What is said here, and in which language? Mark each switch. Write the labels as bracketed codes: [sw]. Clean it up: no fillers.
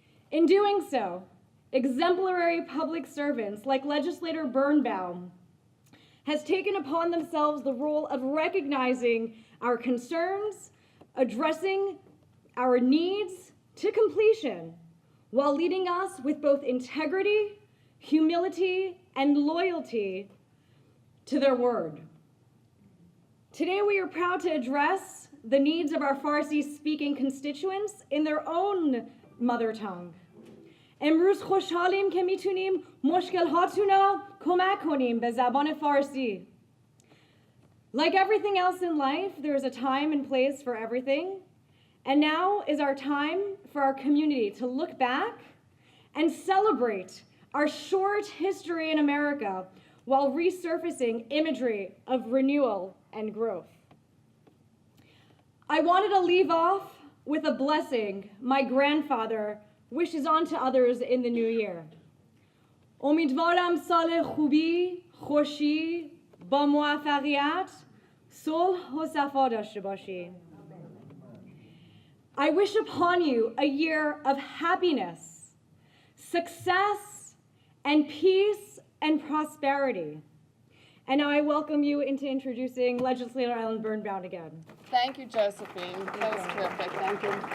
[en] In doing so, exemplary public servants like Legislator Birnbaum has taken upon themselves the role of recognizing our concerns, addressing our needs to completion, while leading us with both integrity, humility, and loyalty to their word. Today we are proud to address the needs of our Farsi-speaking constituents in their own mother tongue. [fa] امروز خوشحالیم که میتونیم مشکلاتونو کمک کنیم به زبان فارسی. [en] Like everything else in life, there is a time and place for everything. And now is our time for our community to look back and celebrate our short history in America while resurfacing imagery of renewal and growth. I wanted to leave off with a blessing my grandfather wishes on to others in the new year. [fa] امیدوارم سال خوبی، خوشی، با موفقیت، صلح و صفا داشته باشی. [en] I wish upon you a year of happiness, success, and peace and prosperity. And now I welcome you into introducing Legislator Ellen Birnbaum again. Thank you, Josephine. That was terrific. Thank you.